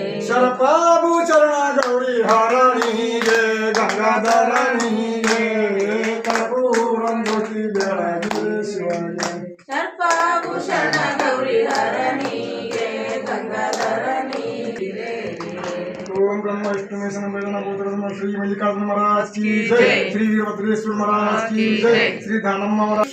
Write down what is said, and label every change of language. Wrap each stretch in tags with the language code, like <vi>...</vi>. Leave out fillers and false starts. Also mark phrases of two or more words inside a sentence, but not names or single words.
<kn>ಸರ್ಪಾಭು ಶರಣ ಗೌರಿ ಹರನಿಗೆ ಗಂಗಾಧರನಿಗೆ ಕರ್ಪೂರಂ ಜ್ಯೋತಿ ಬೆಳಗಿರೆ ಶಿವಗೆ. ಸರ್ಪಾಭೂಷಣ ಗೌರಿ ಹರನಿಗೆ ಗಂಗಾಧರನಿಗೆ.</kn> <hi>ओम ब्रह्म विष्णु महेश वेदना भूतरत्न श्री मल्लिकार्जुन महाराज की जय, श्री वीरभद्रेश्वर महाराज की जय, श्री धानम महाराज</hi>